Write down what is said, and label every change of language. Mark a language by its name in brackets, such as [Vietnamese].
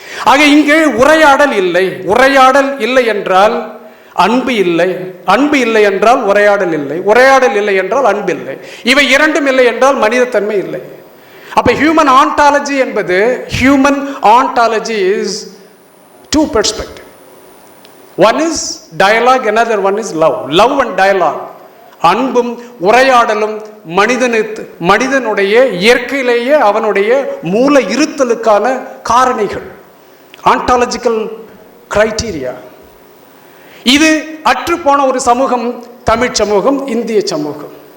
[Tamil] ஆக இங்கே உரையாடல் இல்லை. உரையாடல் இல்லை என்றால் அன்பு இல்லை, அன்பு இல்லை என்றால் உரையாடல் இல்லை, உரையாடல் இல்லை என்றால் அன்பு இல்லை. இவை இரண்டும் இல்லை என்றால் மனிதத்தன்மை இல்லை. அப்ப ஹியூமன் ஆண்டாலஜி என்பது, [English] Human ontology is 2 perspectives. One is dialogue, another one is love. Love and dialogue. [Tamil] அன்பும் உரையாடலும் மனிதனுடைய இயற்கையிலேயே அவனுடைய மூல இருத்தலுக்கான காரணிகள், ஆண்டாலஜிக்கல் கிரைட்டீரியா. இது அற்றுப்போன ஒரு சமூகம் தமிழ் சமூகம், இந்திய சமூகம்.